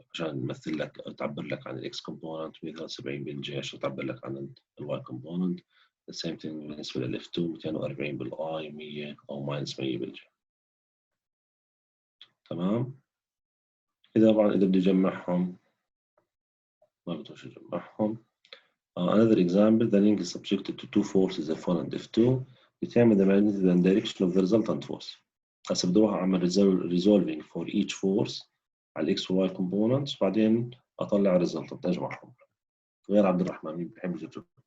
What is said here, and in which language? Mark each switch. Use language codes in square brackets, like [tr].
[ar] عشان نمثل لك تعبر لك عن الاكس كومبوننت، 173 بالجي عشان تعبر لك عن الواي كومبوننت. [en] the same thing [ar] بالنسبة للاف 2 240 بالاي 100 او ماينس 100 بالجي. تمام. طبعا اذا بدي اجمعهم ما بدوش اجمعهم. [en] Another example, the link is subjected to two forces F1 and F2. Determine the magnitude and direction of the resultant force. [ar] هسه بدي اروح اعمل [en] resolving for each force [ar] على الاكس والواي [en] components [ar] وبعدين اطلع [en] resultant [ar] اجمعهم. غير عبد الرحمن مين بيحب يجرب؟